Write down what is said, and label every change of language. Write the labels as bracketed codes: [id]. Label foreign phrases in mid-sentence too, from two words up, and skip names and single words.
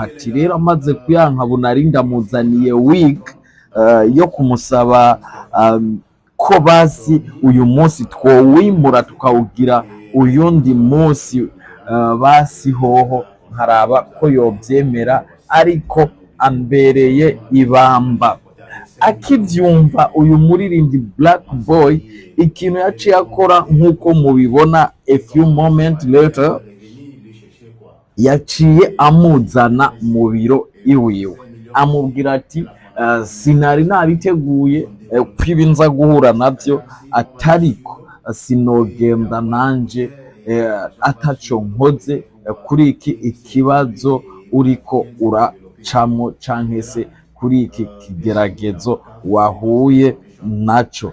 [rn] Ati rero amaze kuyanka, bunari ndamuzaniye wig yo kumusaba ko basi uyu munsi twowimura tukawugira uyundi munsi, basi hoho nkaraba ko yobyemera, ariko ambereye ibamba. Akivyumva uyu muririmbyi Black Boy, ikintu yaciye akora nk'uko mubibona, [en] a few moments later [rn] yaciye amuzana mu biro iwiwe, amubwira ati sinari nabiteguye kwiba nza guhura navyo, atariko sinogenda nanje ataco nkoze kuri iki ikibazo uriko uracamo canke se kuri iki kigeragezo wahuye naco.